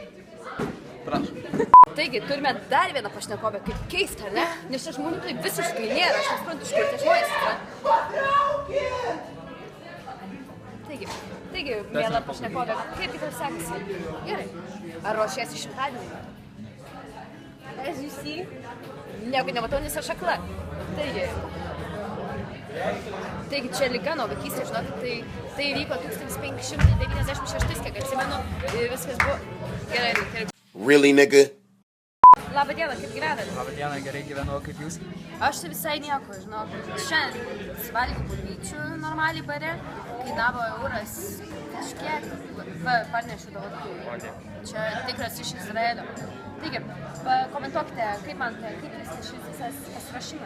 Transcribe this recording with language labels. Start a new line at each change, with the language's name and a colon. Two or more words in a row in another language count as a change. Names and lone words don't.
Lithuanian: Prašau. Taigi, turime dar vieną pašnekovę, kaip keista, ar ne? Nes čia žmonių taip visiškai nėra, aš nesuprantu, iš kur tie žmonės yra. Taigi, miela pašnekovė, kaip tau sekasi? Gerai. Ar ruošiesi šimtadienį?
English: As you see,
Lithuanian: nieko nematau, nes aš akla. Taigi čia liga nuo vaikystės, žinokit, tai įvyko 1596, kiek atsimenu, viskas buvo gerai.
English: Really, nigga?
Lithuanian: Labą dieną, kaip gyvenat? Labą dieną, gerai gyvenu, kaip jūs? Aš tai visai nieko, žinokit. Šiandien suvalgiau bulvyčių normaliai bare, kainavo euras kažkiek, parnešiu dovanų. Čia tikras iš Izraelio. Taigi, pakomentuokite, kaip manote, kaip jūs šis visas pasiruošimas?